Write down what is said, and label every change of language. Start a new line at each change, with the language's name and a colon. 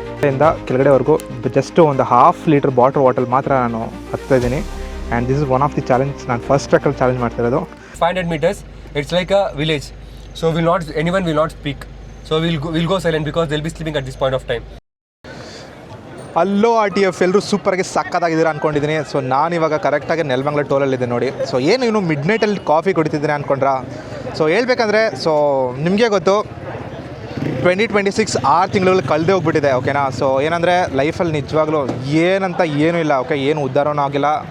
Kannada: ಇಂದ ಕೆಳಗಡೆವರೆಗೂ ಜಸ್ಟ್ ಒಂದು 1/2 litre water ಮಾತ್ರ ನಾನು ಹತ್ತಾ ಇದ್ದೀನಿ.
English: And this is one of the challenge.
Kannada: ನಾನು ಫಸ್ಟ್ ಟ್ರಕ್ಕಲ್ಲಿ ಚಾಲೆಂಜ್ ಮಾಡ್ತಾ ಇರೋದು.
English: 500 meters, it's like a village. So anyone will not speak. So we'll go silent because they'll be sleeping at this point of time.
Kannada: ಅಲ್ಲೋ RTF ಎಲ್ಲರೂ ಸೂಪರಾಗಿ ಸಕ್ಕತ್ತಾಗಿದ್ದೀರಾ ಅಂದ್ಕೊಂಡಿದ್ದೀನಿ. So ನಾನಿವಾಗ ಕರೆಕ್ಟಾಗಿ ನೆಲಮಂಗಲ ಟೋಲಲ್ಲಿದ್ದೆ ನೋಡಿ. ಸೊ ಏನು ಇವನು ಮಿಡ್ ನೈಟಲ್ಲಿ ಕಾಫಿ ಕುಡಿತಿದ್ದೀನಿ ಅಂದ್ಕೊಂಡ್ರಾ? ಸೊ ಹೇಳ್ಬೇಕಂದ್ರೆ ಸೊ ನಿಮಗೆ ಗೊತ್ತು 2026 6 ತಿಂಗಳು ಕಳೆದೇ ಹೋಗ್ಬಿಟ್ಟಿದೆ, ಓಕೆನಾ? ಸೊ ಏನಂದರೆ ಲೈಫಲ್ಲಿ ನಿಜವಾಗ್ಲೂ ಏನಂತ ಏನೂ ಇಲ್ಲ, ಓಕೆ? ಏನು ಉದ್ಧಾರನೂ ಆಗಿಲ್ಲ.